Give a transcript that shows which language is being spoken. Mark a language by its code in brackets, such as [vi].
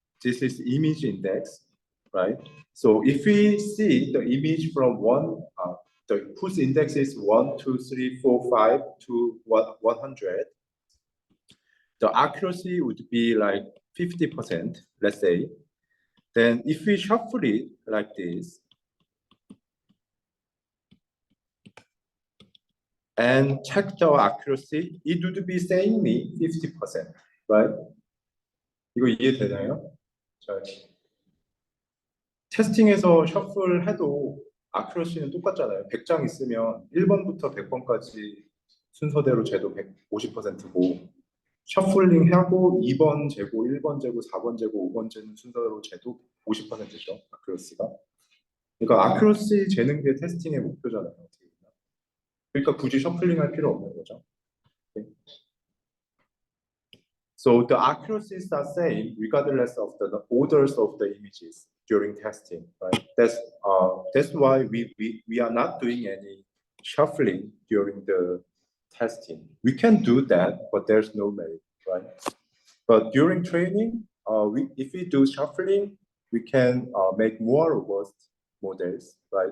[en] This is image index, right? So if we see the image from whose index is 1, 2, 3, 4, 5 to 100, the accuracy would be like 50%, let's say. Then if we shuffle it like this, and check the accuracy, it would be saying me 50%, right? [ko] 이거 이해되나요? 자, 테스팅에서 셔플 해도 accuracy는 똑같잖아요. 100장 있으면 1번부터 100번까지 순서대로 재도 150%고 셔플링 하고 2번 재고, 1번 재고, 4번 재고, 5번 재는 순서대로 재도 50%죠. accuracy가. 그러니까 accuracy 재는 게 테스팅의 목표잖아요. 그러니까 굳이 셔플링 할 필요 없는 거죠. [en] Okay. So the accuracies are same regardless of the orders of the images during testing, right? That's why we are not doing any shuffling during the testing. We can do that, but there's no merit, right? But during training, if we do shuffling, we can make more robust models, right?